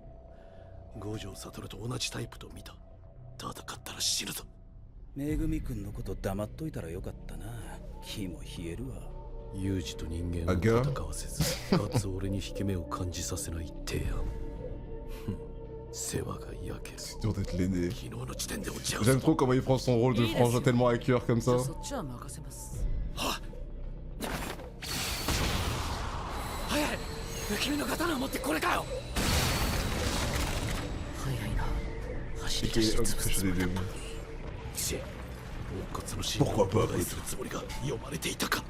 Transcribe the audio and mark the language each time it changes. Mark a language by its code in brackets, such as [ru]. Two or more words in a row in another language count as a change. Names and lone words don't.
[ja] 五条悟と同じタイプと見た。戦ったら死ぬぞ。めぐみ君のこと黙っといたらよかったな。気も冷えるわ。ユージと人間を戦わせず、かつ俺に引け目を感じさせない提案。世話が焼ける。 [fr] C'est dur d'être l'aîné. [ja] 昨日の時点で落ち合う [fr] J'aime trop comment il prend son rôle de frangin tellement à cœur comme [ja] じゃ [fr] ça. [ja] あそっちは任せます。早い。君の刀を持ってこれかよ。早いな。走り [fr] Et [ja] 出して [fr] hop, [ja] 潰す [fr] je [ja] つも [fr] l'ai [ja] りだ [fr] lu. [ja] ったのに。チェ、乙骨の真意を妨害するつもりが読まれていたか。